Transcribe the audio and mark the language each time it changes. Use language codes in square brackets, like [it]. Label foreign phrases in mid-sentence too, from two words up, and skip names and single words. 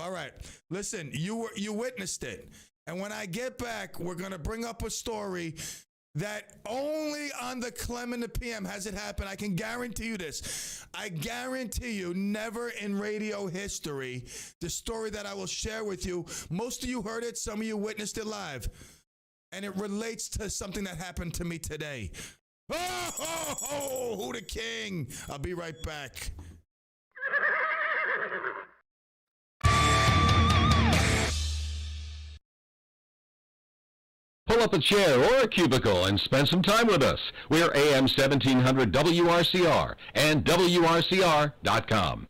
[en] All right, listen, you witnessed it. And when I get back, we're going to bring up a story that only on the CLEM and the PM has it happened. I can guarantee you this. I guarantee you never in radio history, the story that I will share with you, most of you heard it, some of you witnessed it live. And it relates to something that happened to me today. Oh, ho, ho, who the king? I'll be right back. Pull up a chair or a cubicle and spend some time with us. We're AM 1700 WRCR and WRCR.com.